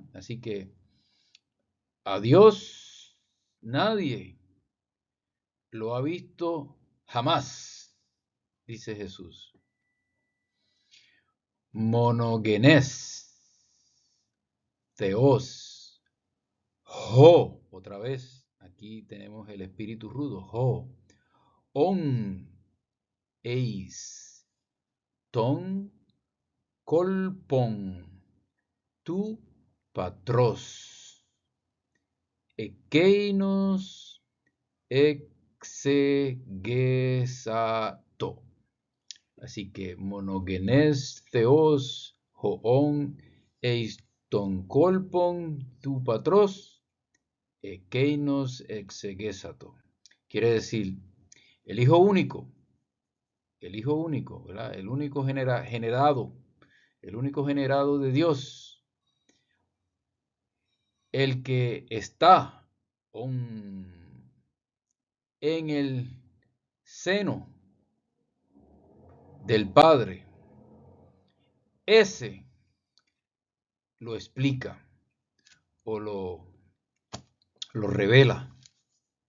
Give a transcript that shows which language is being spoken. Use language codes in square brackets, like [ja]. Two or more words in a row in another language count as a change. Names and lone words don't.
[es] Así que a Dios nadie lo ha visto jamás, dice Jesús. [el] Μονογενὴς θεὸς ὁ, [es] otra vez, aquí tenemos el espíritu rudo, [el] ὁ ὢν εἰς τὸν κόλπον τοῦ πατρὸς ἐκεῖνος ἐξηγήσατο. [es] Así que [el] μονογενὴς θεὸς ὁ ὢν εἰς τὸν κόλπον τοῦ πατρὸς ἐκεῖνος ἐξηγήσατο. [es] Quiere decir, el Hijo único, ¿verdad? El único el único generado de Dios, el que está en el seno del Padre, ese lo explica o lo revela, ¿verdad?